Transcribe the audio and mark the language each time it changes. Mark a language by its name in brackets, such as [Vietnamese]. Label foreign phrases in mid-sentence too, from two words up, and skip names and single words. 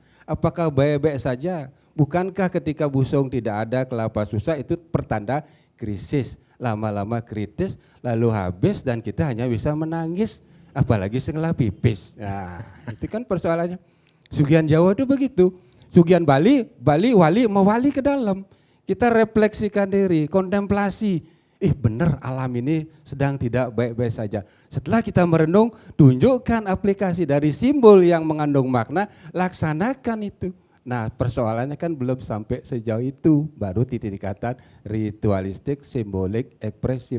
[Indonesian] Apakah baik-baik saja? Bukankah ketika busung tidak ada, kelapa susah, itu pertanda krisis. Lama-lama kritis, lalu habis dan kita hanya bisa menangis. Apalagi setelah pipis. Nah, itu kan persoalannya. Sugihan Jawa itu begitu. Sugihan Bali, wali mewali ke dalam. Kita refleksikan diri, kontemplasi. Benar alam ini sedang tidak baik-baik saja. Setelah kita merenung, tunjukkan aplikasi dari simbol yang mengandung makna, laksanakan itu. Nah persoalannya kan belum sampai sejauh itu, baru tingkatan ritualistik, simbolik, ekspresif.